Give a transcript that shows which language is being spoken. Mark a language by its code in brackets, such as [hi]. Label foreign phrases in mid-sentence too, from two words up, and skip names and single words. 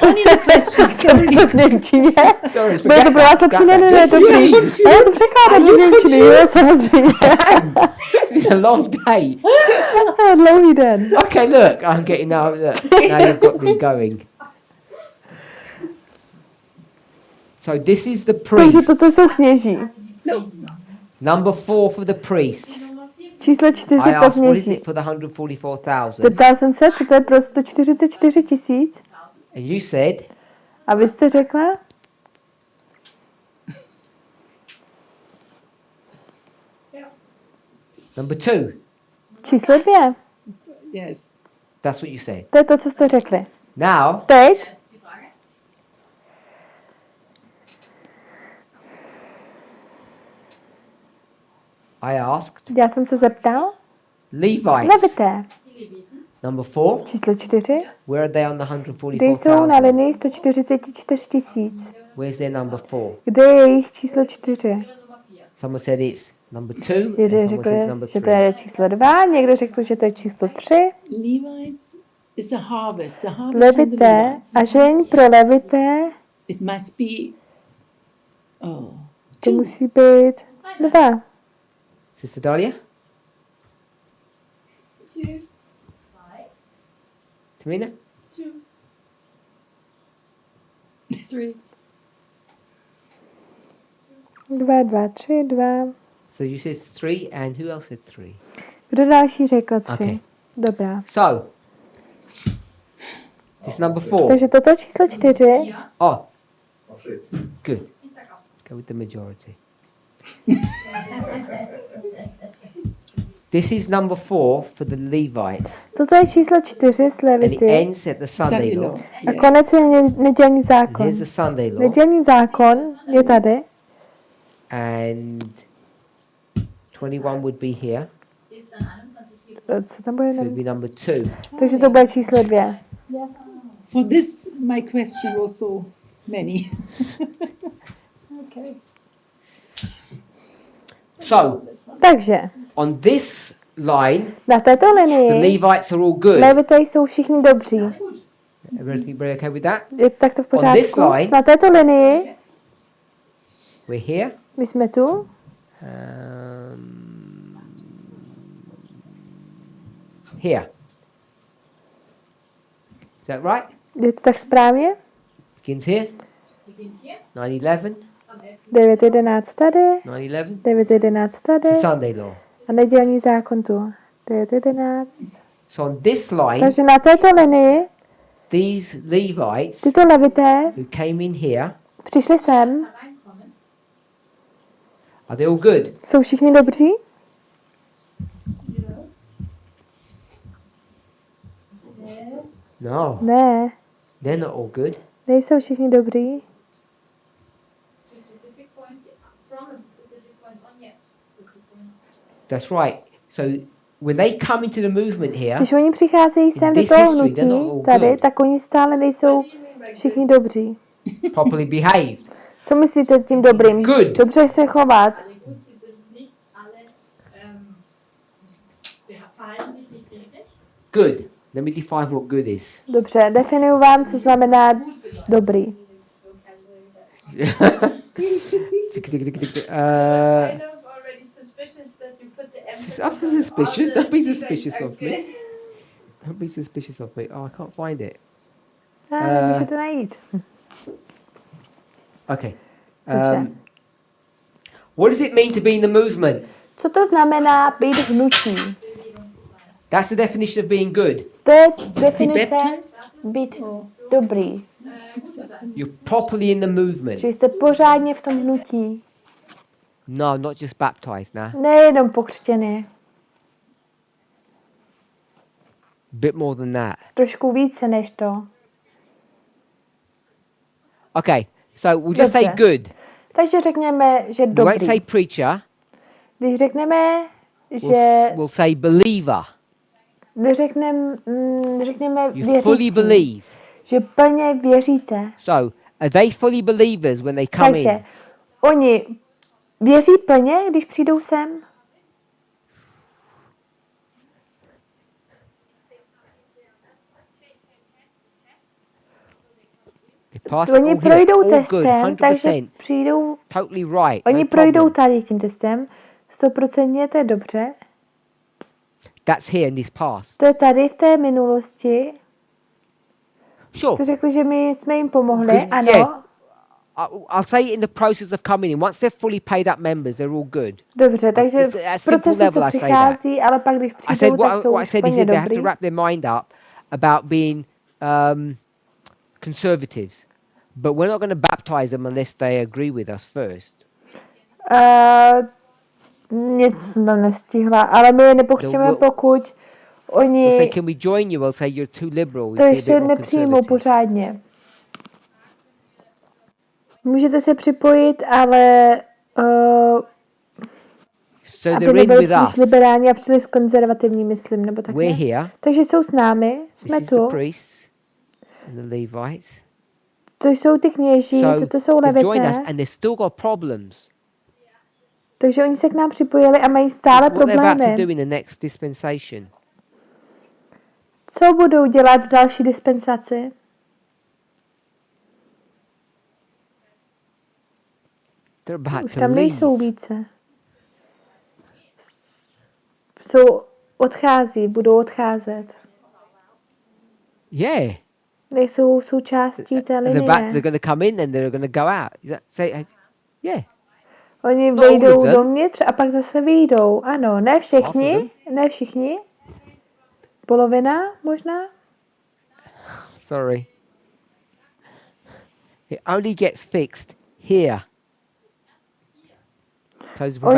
[en] Only the question. Sorry. [cs] V němčině? [en] Sorry, [cs] Bude [en] forget [cs] to pro vás [en] that. [cs] lepší? [en] Scrap [cs] Ne, [en] that. [cs] dobrý. A já to překládám do němčiny, jo, samozřejmě. [en] It's been a long day. [cs] Dlouhý den. [en] Okay, look, I'm getting now. Look, now you've got me going. So this is the [cs] Takže [en] priest. [cs] toto jsou kněží. [en] Number 4 for the priests. [cs] Číslo 4 [en] I [cs] pro [en] asked, what is [cs] kněží. [en] it for the 144,000? [cs] Zeptal jsem se, co to je pro 144 000. [en] And you said [cs] A vy jste řekla? [en] number 2. [cs] Číslo 2. [en] Yes. That's what you said. [cs] To je to, co jste řekli. [en] Now, [cs] Teď [en] I asked [cs] já jsem se zeptal. [en] Levites. [cs] Levité. [en] Number 4. [cs] Číslo 4. [en] Where are they on the [cs] Kde jsou na [en] 144,000? [cs] linii 144 000? [en] Where's their number 4? [cs] Kde je jejich číslo 4? [en] Someone said it's number 2. And [cs] Někdo [en] someone [cs] řekl, [en] says number [cs] že to [en] 3. [cs] je číslo 2, někdo řekl, že to je číslo 3. [en] Levites is a harvest. The harvest of the [cs] Levité [en] Levites. [cs] a žeň pro levité, [en] It must be. Oh. [cs] to musí být 2. [en] Sister Dahlia? 2. Tamina? 3. 2, 2, 3, 2. So you said 3, and who else said 3? [cs] Kdo další řekl 3? [en] Okay. [cs] Dobrá. [en] So, this number 4. [cs] Takže toto číslo 4, [en] Oh, good. Go with the majority. This is number 4 for the Levites. [cs] toto je číslo 4 z [en] And it [cs] Levity. [en] ends at the Sunday law. [cs] A konec je nedělní zákon. [en] Here's the Sunday law. [cs] Nedělní zákon je tady. [en] And 21 would be here. [cs] Co tam bude? [en] So it would be number 2. [cs] Takže to bude číslo 2. [en] For this, my question was so many. Okay. So, [cs] Takže [en] on this line, [cs] Na této [en] the [cs] linii [en] Levites are all good. [cs] Levité jsou všichni dobří. [en] Everything very okay with that? [cs] Je to takto v [en] this [cs] pořádku? [en] line- [cs] Na této linii [en] We're here. [cs] my jsme tu. [en] Here. Is that right? [cs] Je to tak správně? [en] Begins here. 9/11. [cs] 9.11 tady, [en] 9/11. [cs] 9.11 tady [en] The Sunday law. [cs] a nedělní zákon tu. 9.11. [en] So on this line, [cs] Takže na této linii [en] these Levites [cs] tyto levité [en] who came in here, [cs] přišli sem. [en] are they all good? [cs] Jsou všichni dobří? [en] No, [cs] Ne, [en] they're not all good. [cs] nejsou všichni dobří. [en] Specific point, from a specific point on, yes. That's right. So when they come into the movement here, [cs] Když oni přicházejí sem do [en] this [cs] toho [en] history, they're not all [cs] hnutí tady, [en] good. [cs] tak oni stále nejsou všichni dobří. [en] properly behaved. [cs] Co myslíte tím dobrým? [en] Good. [cs] Dobře se chovat. [de] Alle gut, sie sind nicht alle, verhalten sich nicht richtig. [en] Good. Let me define what good is. [cs] Dobře, definuju vám, co znamená dobrý. [en] I'm suspicious. Don't be suspicious of me. Don't be suspicious of me. Oh, I can't find it. [cs] Můžu to najít. [en] Okay. [cs] Dobře. [en] What does it mean to be in the movement? [cs] Co to znamená být v hnutí? [en] That's the definition of being good. [cs] To je definice být dobrý. [en] You're properly in the movement. [cs] Že jste pořádně v tom hnutí. [en] No, not just baptized now. [cs] Nejenom pokřtěný. [en] Bit more than that. [cs] Trošku více než to. [en] Okay, so we'll just say [cs] Dobře. [en] good. [cs] Takže řekněme, že [en] We won't [cs] dobrý. [en] say preacher. [cs] Když řekneme, že [en] We'll say believer. [cs] řekneme [en] You fully [cs] věřící, [en] believe. [cs] že plně věříte. [en] So, are they fully believers when they come [cs] Takže [en] in? [cs] oni věří plně, když přijdou sem? [en] They pass [cs] Oni [en] all here. [cs] projdou [en] All good, [cs] testem, takže [en] 100%. [cs] přijdou, [en] Totally right. [cs] oni [en] no [cs] projdou [en] problem. [cs] tady tím testem, 100%, to je dobře. [en] That's here in this past. [cs] To je tady v té minulosti. [en] Sure. [cs] Jste řekli, že my jsme jim pomohli, [en] Because, [cs] ano. [en] yeah. I'll say it in the process of coming in. Once they're fully paid up members, they're all good. [cs] Dobře, takže [en] At [cs] v [en] simple [cs] procesu, [en] level, [cs] co [en] I say [cs] přichází, ale pak, když [en] I [cs] přijdou, [en] said [cs] tak jsou [en] what I said is [cs] plně [en] that they have to [cs] dobrý. [en] wrap their mind up about being conservatives. But we're not going to baptize them unless they agree with us first. [cs] Nic jsem nestihla, ale my je nepokřtíme, [en] No, [cs] pokud [en] We'll say, [cs] oni [en] can we join you? We'll say you're too liberal. [cs] to [en] Be a bit [cs] ještě [en] more [cs] nepřijmou [en] conservative. [cs] pořádně. Můžete se připojit, ale [en] So [cs] aby [en] they're in [cs] nebyli [en] with [cs] příliš [en] us. [cs] liberální a příliš konzervativní, myslím, nebo tak [en] We're [cs] nějak. [en] here. [cs] Takže jsou s námi, [en] This [cs] jsme [en] is the [cs] tu, [en] priests and the Levites. [cs] to jsou ty kněží, [en] So [cs] toto jsou [en] they've joined us [cs] levité, [en] and they've still got problems. [cs] takže oni se k nám připojili a mají stále [en] What they're about to [cs] problémy. [en] do in the next dispensation. [cs] Co budou dělat v další dispensaci? [en] They're about [cs] Už [en] to [cs] tam nejsou [en] leave. [cs] více. Budou odcházet. [en] Yeah. [cs] Nejsou součástí té [en] They're [cs] linie. [en] going to come in and they're going to go out. Is that say? Yeah. [cs] Oni [en] No, all of [cs] vejdou [en] them. [cs] dovnitř a pak zase vyjdou. Ano, ne všichni, ne všichni. Polovina možná. [en] Sorry. It only gets fixed here. Close probation,